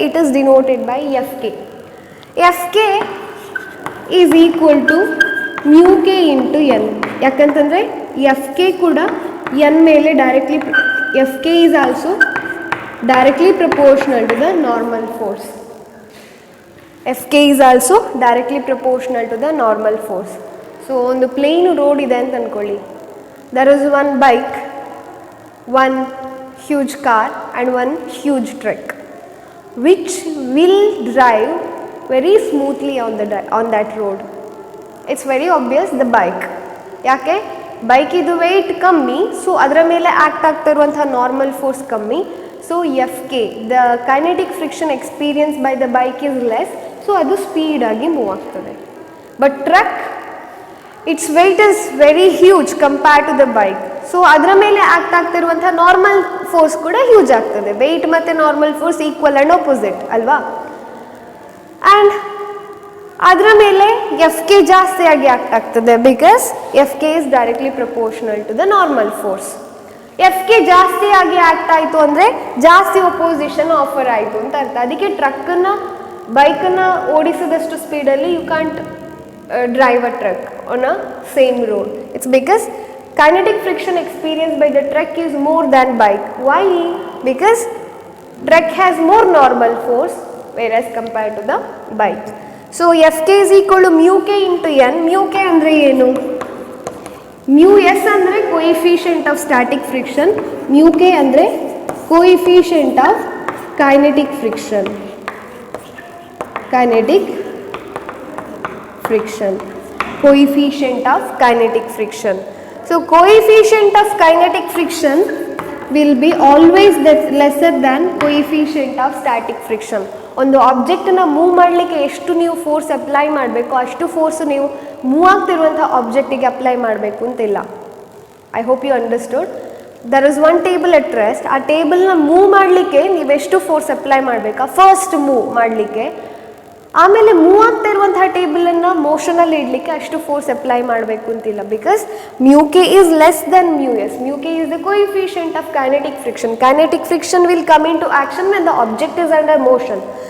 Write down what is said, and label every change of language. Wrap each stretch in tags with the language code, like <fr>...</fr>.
<en>It is denoted by F K. F K is equal to mu K into N.</en> <kn>ಯಾಕಂತಂದರೆ F K ಕೂಡ N ಮೇಲೆ directly,</kn> <en>F K is also directly proportional to the normal force. Fk is also directly proportional to the normal force.</en> <kn>So ಒಂದು plane road ಇದೆ ಅಂತ ಅಂದ್ಕೊಳ್ಳಿ.</kn> <en>There is one bike, one huge car and one huge truck which will drive very smoothly on that road. It's very obvious the bike.</en> <kn>ಯಾಕೆ bike ಇದು weight ಕಮ್ಮಿ, so ಅದರ ಮೇಲೆ act ಆಗ್ತಾ ಇರುವಂಥ ನಾರ್ಮಲ್ ಫೋರ್ಸ್ ಕಮ್ಮಿ.</kn> <en>so Fk the kinetic friction experience by the bike is less, so</en> <kn>ಅದು ಸ್ಪೀಡಾಗಿ ಮೂವ್ ಆಗ್ತದೆ.</kn> <en>but truck its weight is very huge compare to the bike, so</en> <kn>ಅದರ ಮೇಲೆ ಆ್ಯಕ್ಟ್ ಆಗ್ತಿರುವಂಥ ನಾರ್ಮಲ್ ಫೋರ್ಸ್ ಕೂಡ huge ಆಗ್ತದೆ. Weight ಮತ್ತು normal force equal and opposite ಅಲ್ವಾ. And ಅದರ ಮೇಲೆ Fk ಜಾಸ್ತಿಯಾಗಿ ಆ್ಯಕ್ಟ್ ಆಗ್ತದೆ</kn> <en>Because Fk is directly proportional to the normal force.</en> <kn>Fk ಜಾಸ್ತಿಯಾಗಿ ಆ್ಯಕ್ಟ್ ಆಯಿತು ಅಂದರೆ ಜಾಸ್ತಿ ಒಪೋಸಿಷನ್ ಆಫರ್ ಆಯಿತು ಅಂತ ಅರ್ಥ. ಅದಕ್ಕೆ ಟ್ರಕ್ಕನ್ನು ಬೈಕನ್ನು ಓಡಿಸಿದಷ್ಟು ಸ್ಪೀಡಲ್ಲಿ</kn> <en>You can't drive a truck on a same road. It's because kinetic friction experienced by the truck is more than bike. Why? Because truck has more normal force whereas compared to the bike. So Fk is equal to mu k into n. Mu k</en> <kn>andre ಏನು?</kn> <en>Mu s andre coefficient of static friction. Mu k andre coefficient of kinetic friction. Kinetic friction, coefficient of kinetic friction. So coefficient of kinetic friction will be always lesser than coefficient of static friction.</en> <kn>ಒಂದು ಆಬ್ಜೆಕ್ಟನ್ನು move ಮಾಡಲಿಕ್ಕೆ ಎಷ್ಟು ನೀವು force apply ಮಾಡಬೇಕು ಅಷ್ಟು force ನೀವು move ಆಗ್ತಿರುವಂಥ ಆಬ್ಜೆಕ್ಟಿಗೆ apply ಮಾಡಬೇಕು ಅಂತಿಲ್ಲ.</kn> <en>I hope you understood. There is one table at rest.</en> <kn>ಆ ಟೇಬಲ್ನ ಮೂವ್ ಮಾಡಲಿಕ್ಕೆ ನೀವೆಷ್ಟು ಫೋರ್ಸ್ ಅಪ್ಲೈ ಮಾಡಬೇಕಾ ಫಸ್ಟ್ ಮೂವ್ ಮಾಡಲಿಕ್ಕೆ, ಆಮೇಲೆ ಮೂವ್ ಆಗ್ತಾ ಇರುವಂತಹ ಟೇಬಲನ್ನು ಮೋಷನಲ್ಲಿ ಇಡಲಿಕ್ಕೆ ಅಷ್ಟು ಫೋರ್ಸ್ ಅಪ್ಲೈ ಮಾಡಬೇಕು ಅಂತಿಲ್ಲ.</kn> <en>Because mu k is less than mu s. Mu k is the coefficient of kinetic friction. Kinetic friction will come into action when the object is under motion.</en>